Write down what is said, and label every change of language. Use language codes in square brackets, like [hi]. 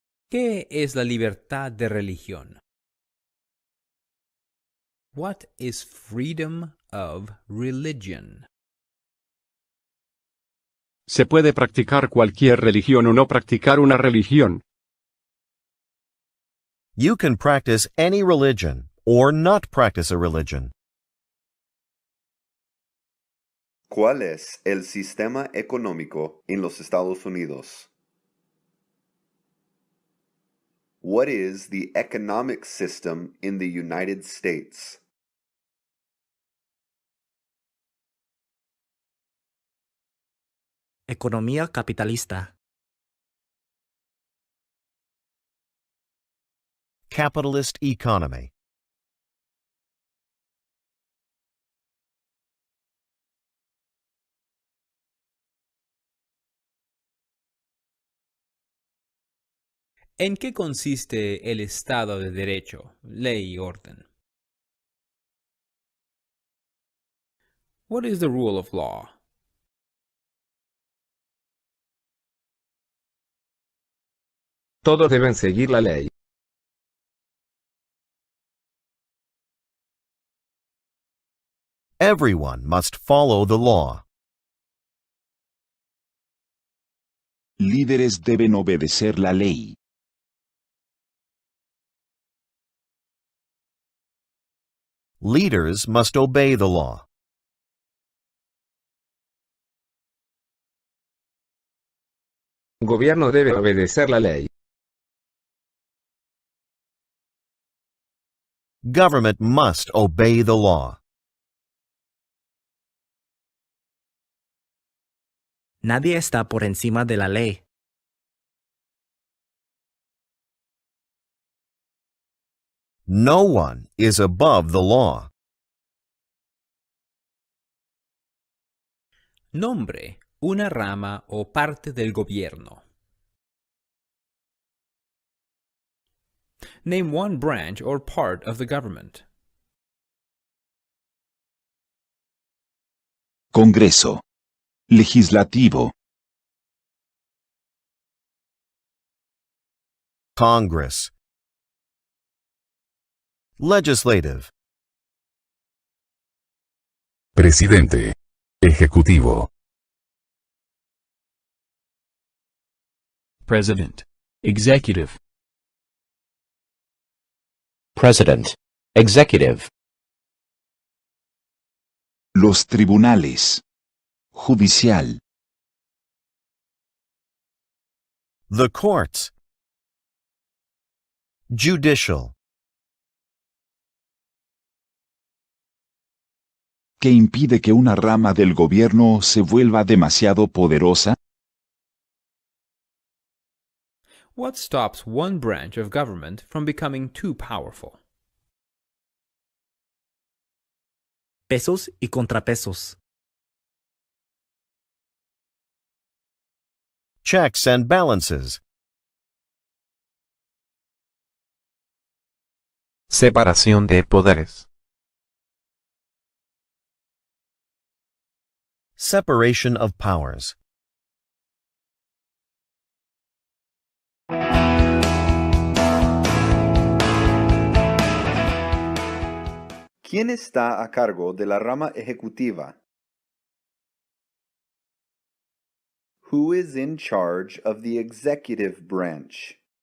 [es] ¿Qué es la libertad de religión? [en] What is freedom of religion? [es] Se puede practicar cualquier religión o no practicar una religión. [en] You can practice any religion or not practice a religion. [es] ¿Cuál es el sistema económico en los Estados Unidos? [en] What is the economic system in the United States? [es] Economía capitalista. [en] Capitalist economy. [es] ¿En qué consiste el Estado de Derecho, ley y orden? [en] What is the rule of law? [es] Todos deben seguir la ley. [en] Everyone must follow the law. [es] Líderes deben obedecer la ley. [en] Leaders must obey the law. [es] Gobierno debe obedecer la ley. [en] Government must obey the law. [es] Nadie está por encima de la ley. [en] No one is above the law. [es] Nombre una rama o parte del gobierno. [en] Name one branch or part of the government. [es] Congreso. Legislativo. [en] Congress. Legislative. [es] Presidente. Ejecutivo. [en] President. Executive. President. Executive. [es] Los tribunales. Judicial. [en] The courts. Judicial. [es] ¿Qué impide que una rama del gobierno se vuelva demasiado poderosa? [en] What stops one branch of government from becoming too powerful? [es] Pesos y contrapesos. [en] Checks and balances. [es] Separación de poderes. [en] Separation of powers. [es] ¿Quién está a cargo de la rama ejecutiva? [en] Who is in charge of the executive branch?